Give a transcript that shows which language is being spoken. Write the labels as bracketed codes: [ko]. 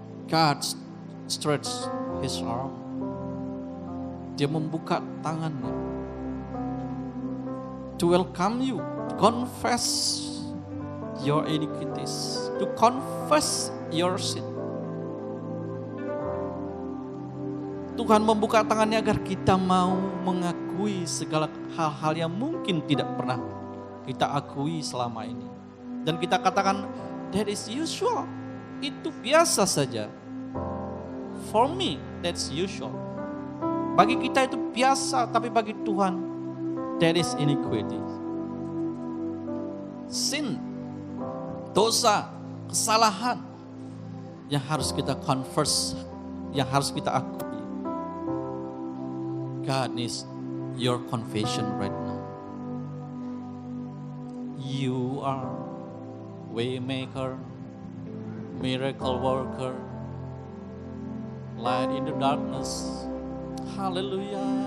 [en] God stretch His arm. [id] Dia membuka tangannya [en] to welcome you, to confess your iniquities, to confess your sin. [id] Tuhan membuka tangannya agar kita mau mengakui segala hal-hal yang mungkin tidak pernah kita akui selama ini. Dan kita katakan, [en] that is usual. [id] Itu biasa saja. [en] For me, that's usual. [id] Bagi kita itu biasa, tapi bagi Tuhan, [en] that is iniquity. [id] Sin, dosa, kesalahan yang harus kita confess, yang harus kita akui. [en] God needs your confession right now. You are waymaker, miracle worker, light in the darkness. Haleluya.